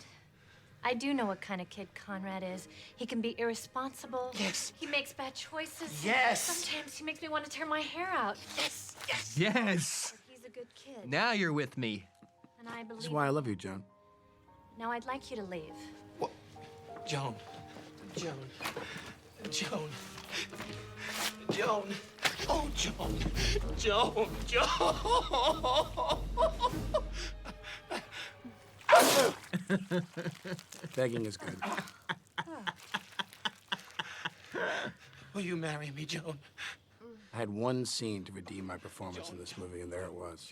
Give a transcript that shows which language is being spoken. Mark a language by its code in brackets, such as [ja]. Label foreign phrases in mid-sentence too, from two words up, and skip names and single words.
[en] I do know what kind of kid Conrad is. He can be irresponsible. Yes. He makes bad choices. Yes. Sometimes he makes me want to tear my hair out. Yes, yes. Yes. But he's a good kid. Now you're with me. And I believe. This is why I love you, Joan. Now I'd like you to leave. What? Joan. Joan. Joan. Joan. Oh, Joan. Joan. Begging is good. Will you marry me, Joan? I had one scene to redeem my performance in this movie, and there it was.